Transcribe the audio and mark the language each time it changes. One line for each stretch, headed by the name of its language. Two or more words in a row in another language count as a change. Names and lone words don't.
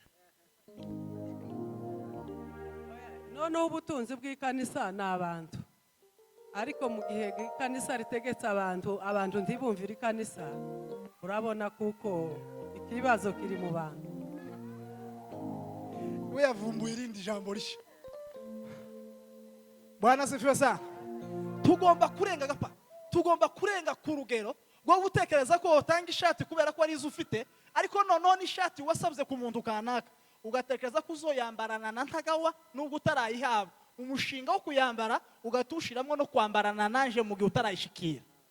Rundi: None ubutunzi bw'ikanisa ni abantu. Ariko mu gihe ikanisa ritegetse abantu ntibumvira ikanisa, urabona kuko ikibazo kiri mu bantu. We yavumbuye irindi jambo rishya.
Swahili: Bwana asifiwe sana.
Rundi: Tugomba kurenga gapa. Tugomba kurenga ku rugero rwo gutekereza ko utanga ishati kubera ko ari izo ufite, ariko none ishati wasabye ku muntu kanaka ugatekereza ko uzoyambarana na ntagawa nubwo utarayihabwa. Umushinga wo kuyambara ugatushiramwe no kwambarana nanje mu gihe utarayishikira.